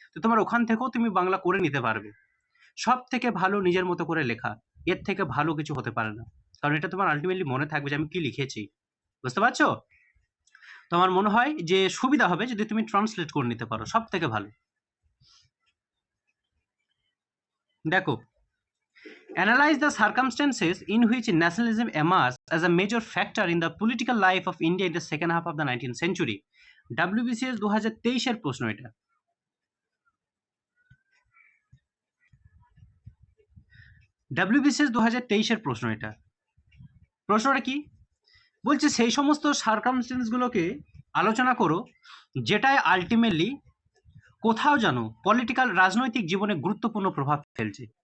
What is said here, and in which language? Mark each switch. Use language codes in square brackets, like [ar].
[bn] তো তোমার ওখান থেকেও তুমি বাংলা করে নিতে পারবে। সব থেকে ভালো নিজের মতো করে লেখা, এর থেকে ভালো কিছু হতে পারে না। কারণ এটা তোমার আলটিমেটলি মনে থাকবে যে আমি কি লিখেছি, বুঝতে পারছো? তো আমার মনে হয় যে সুবিধা হবে যদি তুমি ট্রান্সলেট করে নিতে পারো, সব থেকে ভালো। [en] দেখো, analyze the circumstances in which nationalism emerged as a major factor in the political life of India in the second half of the 19th century. [bn] WBCS 2023 এর প্রশ্ন এটা। WBCS 2023 এর প্রশ্ন এটা। প্রশ্নটা কি বলছে? সেই সমস্ত সার্কামস্টেন্স গুলোকে আলোচনা করো যেটাই আলটিমেটলি কোথাও যেন পলিটিক্যাল রাজনৈতিক জীবনে গুরুত্বপূর্ণ প্রভাব ফেলছে।